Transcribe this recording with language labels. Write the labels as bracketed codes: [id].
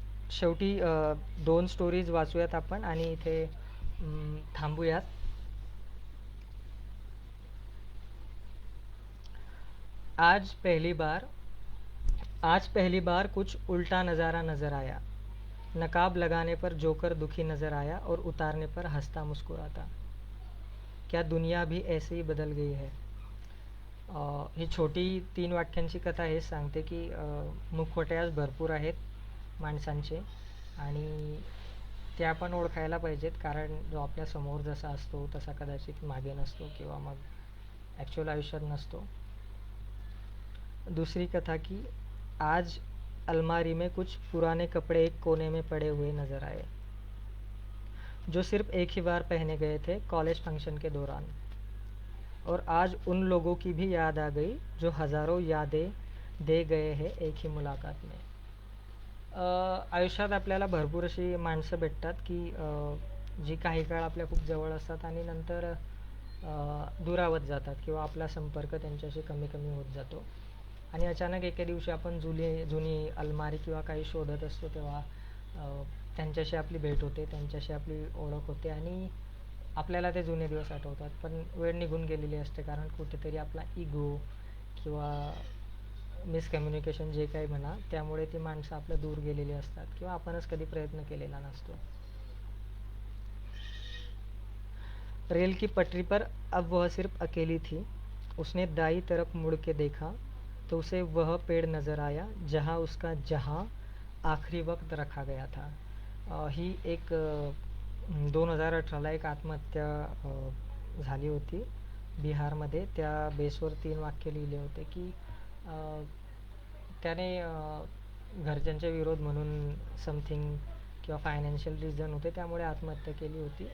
[mr] शेवटी दोन स्टोरीज वाचूयात आपण आणि इथे थांबूयात. [hi] आज पहली बार आज पहली बार कुछ उल्टा नज़ारा नज़र आया. नकाब लगाने पर जोकर दुखी नज़र आया और उतारने पर हंसता मुस्कुराता. क्या दुनिया भी ऐसे ही बदल गई है. [mr] ही छोटी 3 वाक्यांची कथा हेच सांगते की मुखवटे आज भरपूर आहेत माणसांचे आणि ते आपण ओळखायला पाहिजेत, कारण जो आपल्या समोर जसा असतो तसा कदाचित मागे नसतो किंवा मग ॲक्च्युअल आयुष्यात नसतो. [hi] दूसरी कथा की आज अलमारी में कुछ पुराने कपड़े एक कोने में पड़े हुए नज़र आए, जो सिर्फ एक ही बार पहने गए थे कॉलेज फंक्शन के दौरान. और आज उन लोगों की भी याद आ गई जो हज़ारों यादें दे गए हैं एक ही मुलाकात में. [mr] आयुष्यात आपल्याला भरपूर अशी माणसं भेटतात की जी काही काळ आपल्या खूप जवळ असतात आणि नंतर दुरावत जातात किंवा आपला संपर्क त्यांच्याशी कमी कमी होत जातो. आणि अचानक एके दिवशी आपण जुनी अलमारी किंवा काही शोधत असतो तेव्हा त्यांच्याशी आपली भेट होते, त्यांच्याशी आपली ओळख होते आणि आपल्याला ते जुने दिवस आठवतात. पण वेळ निघून गेलेली असते, कारण कुठेतरी आपला इगो किंवा मिसकम्युनिकेशन जे काही म्हणा, त्यामुळे ती माणसं आपल्या दूर गेलेली असतात किंवा आपणच कधी प्रयत्न केलेला नसतो. [hi] रेल की पटरी पर अब वह सिर्फ अकेली थी. उसने दाई तरफ मुड़ के देखा तो उसे वह पेड़ नज़र आया जहाँ उसका आखरी वक्त रखा गया था. [mr] ही एक 2018ला एक आत्महत्या झाली होती बिहारमध्ये. त्या बेसवर 3 वाक्य लिहिले होते की त्याने घरच्यांच्या विरोध म्हणून समथिंग किंवा फायनान्शियल रिझन होते त्यामुळे आत्महत्या केली होती.